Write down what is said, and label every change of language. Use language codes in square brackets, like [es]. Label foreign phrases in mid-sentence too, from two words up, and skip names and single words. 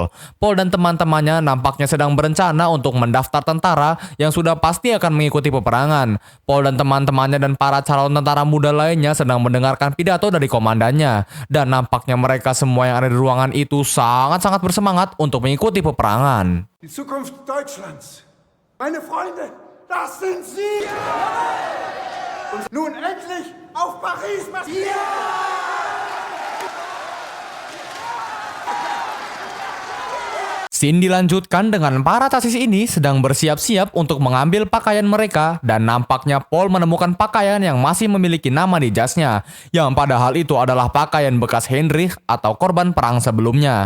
[id] Paul dan teman-temannya nampaknya sedang berencana untuk mendaftar tentara yang sudah pasti akan mengikuti peperangan. Paul dan teman-temannya dan para calon tentara muda lainnya sedang mendengarkan pidato dari komandannya. Dan nampaknya mereka semua yang ada di ruangan itu sangat-sangat bersemangat untuk mengikuti peperangan. [de] Die Zukunft Deutschlands. Meine Freunde, das sind Sie! Und nun endlich auf Paris marschieren! [id] Scene dilanjutkan dengan para casis ini sedang bersiap-siap untuk mengambil pakaian mereka dan nampaknya Paul menemukan pakaian yang masih memiliki nama di jasnya, yang padahal itu adalah pakaian bekas Heinrich atau korban perang sebelumnya.